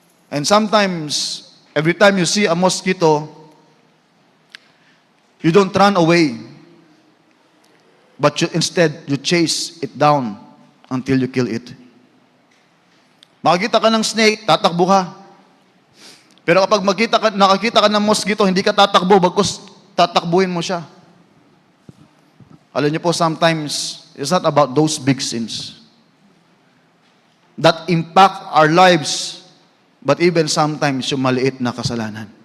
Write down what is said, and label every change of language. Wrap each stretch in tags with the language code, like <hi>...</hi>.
<en>And sometimes, every time you see a mosquito, you don't run away. But instead, you chase it down until you kill it.</en> <tl>Makikita ka ng snake, tatakbo ka. Pero kapag nakakita ka ng mosquito, hindi ka tatakbo, bagkus tatakbuhin mo siya. Alam niyo po,</tl> <en>sometimes, it's not about those big sins that impact our lives, but even sometimes</en> <tl>yung maliit na kasalanan.</tl>